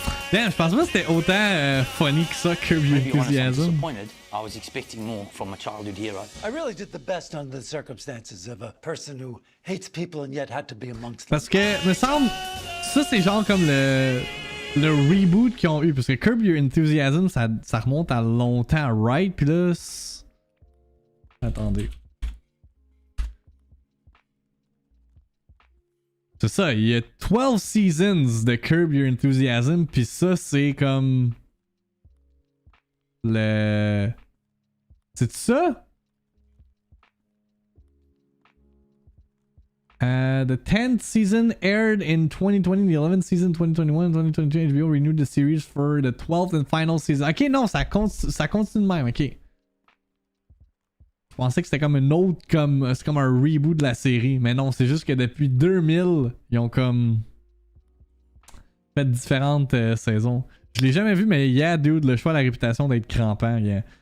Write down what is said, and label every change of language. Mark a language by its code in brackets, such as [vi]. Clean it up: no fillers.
[fr] Damn, je pense pas que c'était autant funny que ça, Curb Your Enthusiasm. [en] Disappointed. I was expecting more from a childhood hero. I really did the best under the circumstances of a person who hates people and yet had to be amongst them. [fr] Parce que, me semble, ça c'est genre comme le reboot qu'ils ont eu. Parce que Curb Your Enthusiasm, ça remonte à longtemps, right? Puis là. Attendez. C'est ça, il y a 12 seasons de Curb Your Enthusiasm. Puis ça, c'est comme. C'est ça? [en] The 10th season aired in 2020, the 11th season 2021, 2022. HBO renewed the series for the 12th and final season. [fr] Ok, non, ça continue de même, ok. Je pensais que c'était comme une autre, c'est comme un reboot de la série. Mais non, c'est juste que depuis 2000, ils ont comme fait différentes saisons. Je l'ai jamais vu, mais yeah, dude, le choix a la réputation d'être crampant. Yeah.